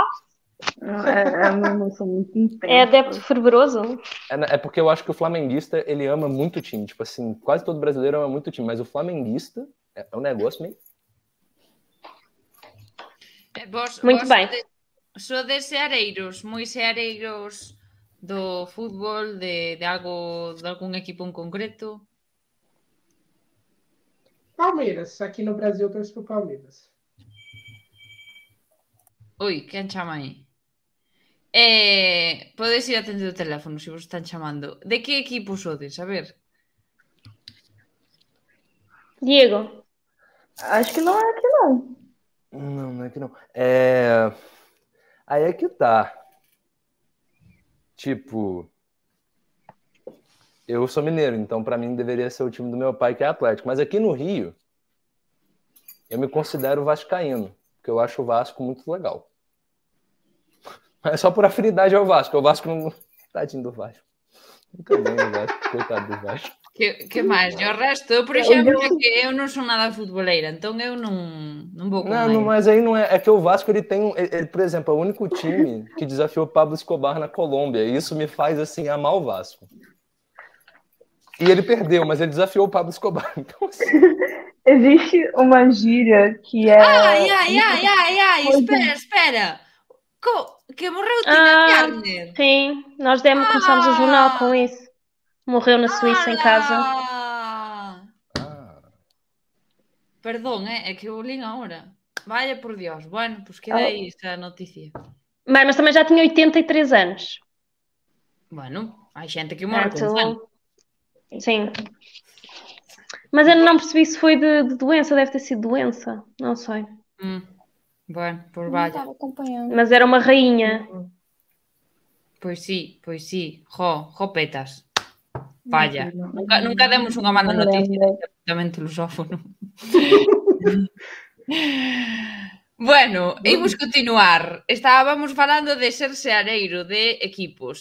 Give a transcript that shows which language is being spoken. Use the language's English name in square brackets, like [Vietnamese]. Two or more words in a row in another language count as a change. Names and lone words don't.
[Portuguese] É adepto fervoroso? É porque eu acho que o flamenguista, ele ama muito o time, tipo assim, quase todo brasileiro ama muito o time, mas o flamenguista é um negócio meio... Muito bem. [Galician] Sou de seareiros, moi seareiros do fútbol, de algún equipo en concreto. [Portuguese] Palmeiras. Aqui no Brasil eu torço pro Palmeiras. [Galician] Ui, quen chama aí? Podes ir atender o teléfono se vos están chamando. De que equipo sodes? A ver. Diego. [Portuguese] Acho que não é aqui, não. Não é que não. Aí é que tá. Tipo, eu sou mineiro, então pra mim deveria ser o time do meu pai, que é Atlético. Mas aqui no Rio, eu me considero vascaíno, porque eu acho o Vasco muito legal. Mas só por afinidade ao Vasco. O Vasco não... Tadinho do Vasco. Nunca bem o Vasco, coitado do Vasco. [Galician] Que máis? E o resto, eu, por exemplo, é que eu non son nada futboleira, [Portuguese] então eu non vou com Não, mas aí não é. É que o Vasco, ele tem ele, por exemplo, é o único time que desafiou Pablo Escobar na Colômbia. E isso me faz, assim, amar o Vasco. E ele perdeu, mas ele desafiou o Pablo Escobar. Então, assim... Existe uma gíria que é... Espera. Que morreu Tina Turner. Sim, nós começámos o jornal com isso. Morreu na Suíça em casa. [Galician] Perdón, é que eu li agora. [Spanish] Vaya por Dios. Bueno, pues queda aí esa noticia. [Portuguese] Bem, mas também já tinha 83 anos. [Galician] Bueno, hai xente que morre con 100. [Portuguese] Sim. Mas eu não percebi se foi de doença, deve ter sido doença. Não sei. [Spanish] Bueno, por vaya. [Portuguese] Estava acompanhando. Mas era uma rainha. [Galician] Pois sí. Petas. [Spanish] Vaya. [Galician] Nunca demos unha mala noticia. Absolutamente lusófono. Bueno, imos continuar. Estábamos falando de ser seareiro de equipos.